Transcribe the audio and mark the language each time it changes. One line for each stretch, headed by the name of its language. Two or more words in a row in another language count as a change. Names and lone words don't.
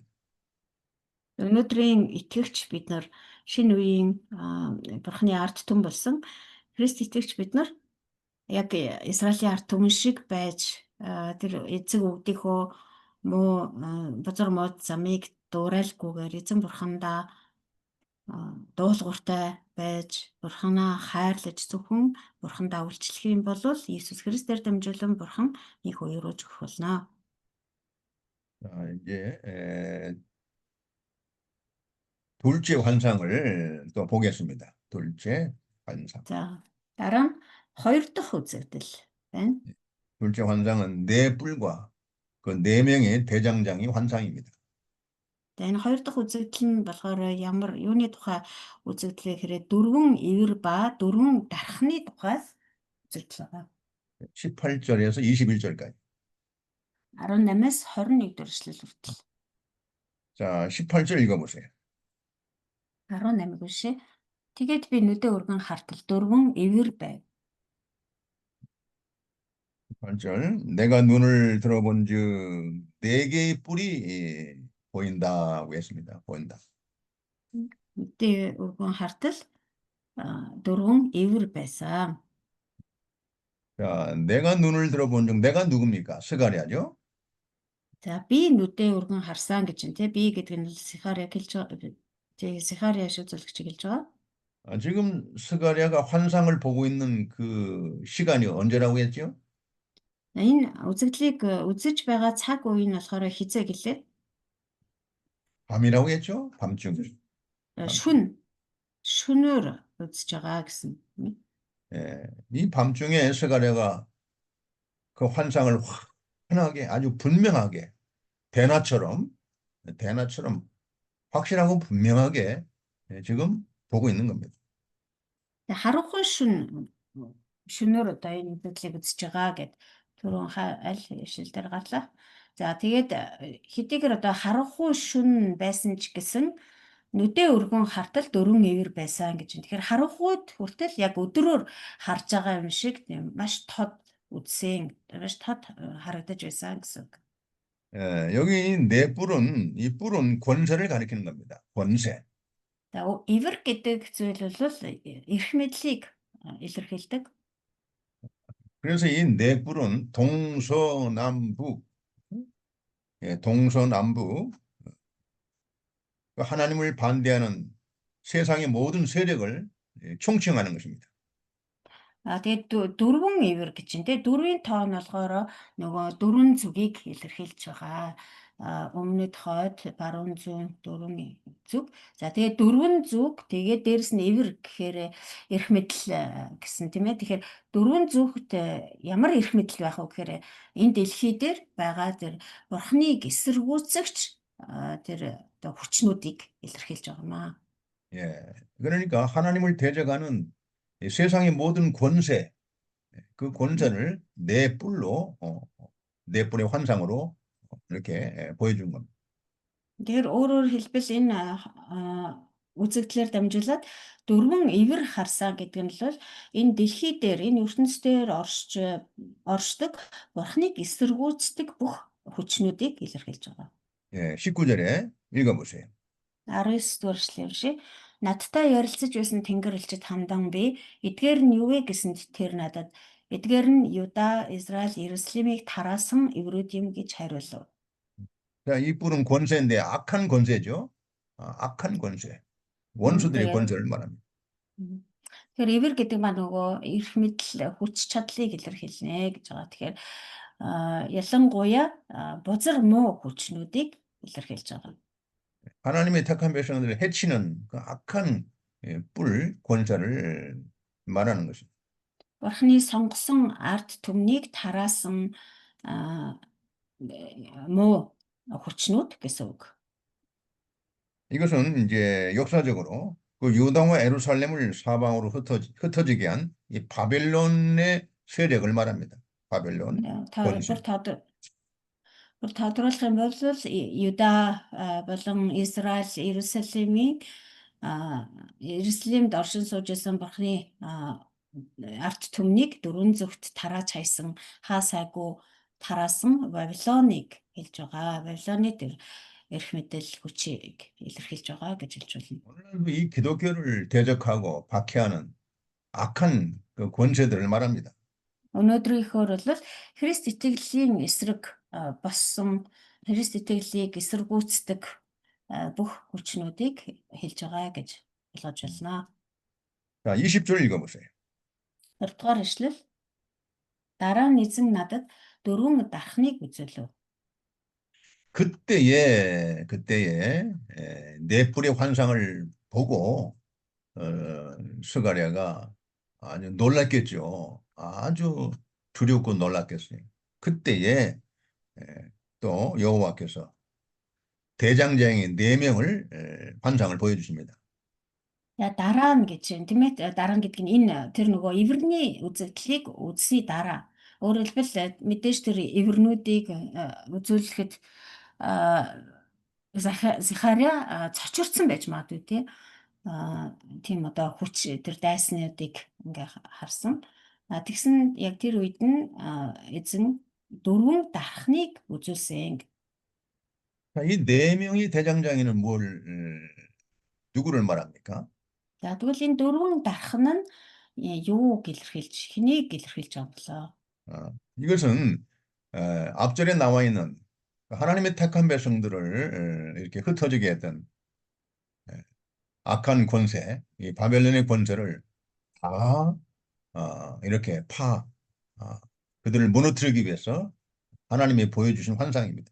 Mongolian: Өнөөдрийн итгэгч бид нар шинэ үеийн бурхны ард түмэн болсон Христ итгэгч бид нар яг Израилийн ард түмэн шиг байж тэр эцэг өвгдийнхөө муу бузар мод замыг дуурайлгүйгээр эзэн бурхандаа дуулууртай байж бурханаа хайрлаж зөвхөн бурхандаа үйлчлэх юм бол Иесус Христээр дамжуулан бурхан их уурууж өгөх болно.
Korean: 자, 이제 둘째 환상을 또 보겠습니다. 둘째 환상.
Mongolian: За дараа нь хоёр дахь үзэгдэл байна.
Korean: 둘째 환상은 네 뿔과 그 네 명의 대장장이 환상입니다.
Mongolian: Энэ хоёр дахь үзэгдэл нь болохоор ямар юуны тухай үзэгдэл гэхээр дөрвөн ивэр ба дөрвөн дархны тухай үзэгдэл байна.
Korean: 18절에서 21절까지.
Mongolian: 18-аас 21 дөрвөл хүртэл.
Korean: 자, 18절 읽어보세요.
Mongolian: 18 биш. Тэгээд би нүдэ өргөн хартал дөрвөн ивэр байв.
Korean: 18절 내가 눈을 들어본 즉 네 개의 뿔이 보인다고 했습니다. 보인다.
Mongolian: Нүдэ өргөн хартал дөрвөн ивэр байсан.
Korean: 자, 내가 눈을 들어본 즉 내가 누굽니까? 스가랴죠.
Mongolian: За би нүдэ өргөн харсан гэж юм те. Би гэдэг нь Сихария хэлж байгаа. Тэгээ Сихария шиг зөвлөгч хэлж байгаа.
Korean: 지금 스가랴가 환상을 보고 있는 그 시간이 언제라고 했죠?
Mongolian: Энэ үзэгдлийг үзэж байгаа цаг үе нь болохоор хизээ гэлээ.
Korean: 밤이라고 했죠? 밤중.
Mongolian: Шөнөөр үзэж байгаа гэсэн.
Korean: 이 밤중에 스가랴가 그 환상을 환하게 아주 분명하게 대낮처럼 확실하고 분명하게 지금 보고 있는 겁니다.
Mongolian: Харанхуй шөнөөр одоо энэ үзэгдлийг үзэж байгаа гэд түрүүн аль шил дээр гарлаа. За тэгээд хэдийгээр одоо харанхуй шүн байсан ч гэсэн нүдэ өргөн хартал дөрвөн ивэр байсан гэж. Тэгэхээр харанхуйд хүртэл яг өдрөөр харж байгаа юм шиг маш тод үзсэн, маш тод харагдаж байсан гэсэн.
Korean: 여기 네 뿔은 이 뿔은 권세를 가리키는 겁니다. 권세.
Mongolian: За ивэр гэдэг зүйл бол эрх мэдлийг илэрхийлдэг.
Korean: 그래서 이 네 뿔은 동서남북, 예, 동서남북 하나님을 반대하는 세상의 모든 세력을 총칭하는 것입니다.
Mongolian: Тэгээд дөрвөн ивэр гэж чинь те дөрвийн тоо нь болохоор нөгөө дөрвөн зүгийг илэрхийлж байгаа. Өмнөд хойд, баруун зүүн дөрвөн зүг. За тэгээд дөрвөн зүг тэгээд дээрэс нь ивэр гэхээр эрх мэдэл гэсэн тийм ээ. Тэгэхээр дөрвөн зүгт ямар эрх мэдэл байх вэ гэхээр энэ дэлхий дээр байгаа тэр бурхныг эсэргүүцэгч тэр одоо хүчнүүдийг илэрхийлж байгаа маа.
Korean: 예, 그러니까 하나님을 대적하는 이 세상의 모든 권세, 그 권세를 네 뿔로, 네 뿔의 환상으로 이렇게 보여준 겁니다.
Mongolian: Тэгэхээр өөрөөр хэлбэл энэ үзэгдлээр дамжуулаад дөрвөн ивэр харсан гэдэг нь бол энэ дэлхий дээр энэ ертөнцийн оршдог бурхныг эсэргүүцдэг бүх хүчнүүдийг илэрхийлж байгаа.
Korean: 예, 19절에 읽어보세요.
Mongolian: 19-р эшлэл шиг надтай ярилцаж байсан тэнгэр элчид хамдан би эдгээр нь юу вэ гэсэнд тэр надад эдгээр нь Юда, Израиль, Иерусалимыг тараасан эврүүд юм гэж хариулв.
Korean: 자, 이 뿔은 권세인데 악한 권세죠. 악한 권세. 원수들의 권세를 말합니다.
Mongolian: Тэгэхээр эвэр гэдэг маань нөгөө эрх мэдэл хүч чадлыг илэрхийлнэ гэж байгаа. Тэгэхээр ялангуяа бузар муу хүчнүүдийг илэрхийлж байгаа.
Korean: 하나님의 택한 백성들을 해치는 그 악한 뿔 권세를 말하는 것입니다.
Mongolian: Бурхны сонгосон ард түмнийг тараасан муу хүчнүүд гэсэн үг.
Korean: 이것은 이제 역사적으로 그 유다와 예루살렘을 사방으로 흩어지게 한 이 바벨론의 세력을 말합니다. 바벨론 권세.
Mongolian: Бүр тодруулах юм бол Юда болон Израиль, Иерусалимийн Иерусалимд оршин сууж байсан бурхны ард түмнийг дөрвөн зүгт тарааж хайсан хаа сайгүй тараасан Вавилоныг хэлж байгаа. Вавилоны тэр эрх мэдэл хүчийг илэрхийлж байгаа гэж хэлж байна.
Korean: 오늘날도 이 기독교를 대적하고 박해하는 악한 그 권세들을 말합니다.
Mongolian: Өнөөдрийнхөөр бол Христ итгэлийн эсрэг болсон Христ итгэлийг эсэргүүцдэг бүх хүчнүүдийг хэлж байгаа гэж ойлгож байна.
Korean: 자, 20절 읽어보세요.
Mongolian: 20-р эшлэл дараа нь эзэн надад дөрвөн дархныг үзүүлв.
Korean: 그때에 네 뿔의 환상을 보고 스가랴가 아주 놀랐겠죠. 아주 두렵고 놀랐겠어요. 그때에 또 여호와께서 대장장이 4명을 환상을 보여주십니다.
Mongolian: Яа дараа нь гэж юм тийм ээ. Дараа нь гэдэг нь энэ тэр нөгөө эвэрний үзэгдлийг үзсний дараа. Өөрөөр хэлбэл мэдээж тэр эвэрнүүдийг үзүүлэхэд Захария цочирдсан байж магадгүй тийм одоо хүч тэр дайснуудыг ингээ харсан. Тэгсэн яг тэр үед нь эзэн дөрвөн дархныг үзүүлсэн.
Korean: 자, 이 4명의 대장장이는 누구를 말합니까?
Mongolian: За тэгвэл энэ дөрвөн дархан нь юу илэрхийлж хэнийг илэрхийлж байгаа болоо?
Korean: 이것은 앞절에 나와 있는 하나님의 택한 백성들을 이렇게 흩어지게 했던 악한 권세, 이 바벨론의 권세를 다 이렇게 그들을 무너뜨리기 위해서 하나님이 보여주신 환상입니다.